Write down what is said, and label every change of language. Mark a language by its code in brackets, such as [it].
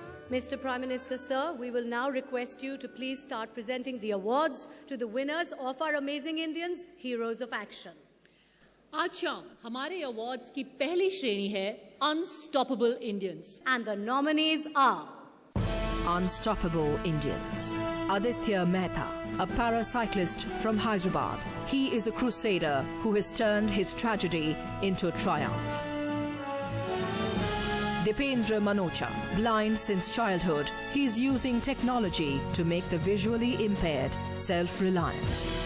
[en] Mr. Prime Minister, sir, we will now request you to please start presenting the awards to the winners of our Amazing Indians, Heroes of Action. [hi] आज शाम हमारे awards की पहली श्रेणी है unstoppable Indians [en] And the nominees are Unstoppable Indians. Aditya Mehta, a paracyclist from Hyderabad. He is a crusader who has turned his tragedy into triumph. Dipendra Manocha, blind since childhood, he is using technology to make the visually impaired self-reliant.